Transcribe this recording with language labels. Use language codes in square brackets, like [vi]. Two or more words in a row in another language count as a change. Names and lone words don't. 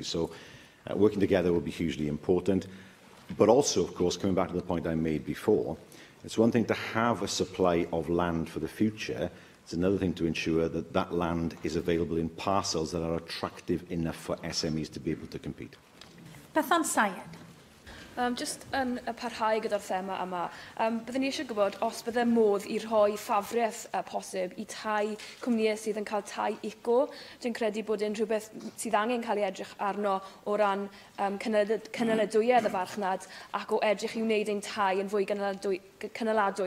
[en] So working together will be hugely important. But also, of course, coming back to the point I made before, it's one thing to have a supply of land for the future. It's another thing to ensure that that land is available in parcels that are attractive enough for SMEs to be able to compete. Bethan Syed. [cy] Just yn parhau gyda'r thema yma, byddwn ni eisiau gwybod os bydde modd i rhoi ffafriaeth posib i tai cwmnïau sydd yn cael tai eco. Dwi'n credu bod yn rhywbeth sydd angen cael ei edrych arno o ran cynaladwyedd y farchnad ac o edrych i wneud ein tai yn fwy cynaladwy.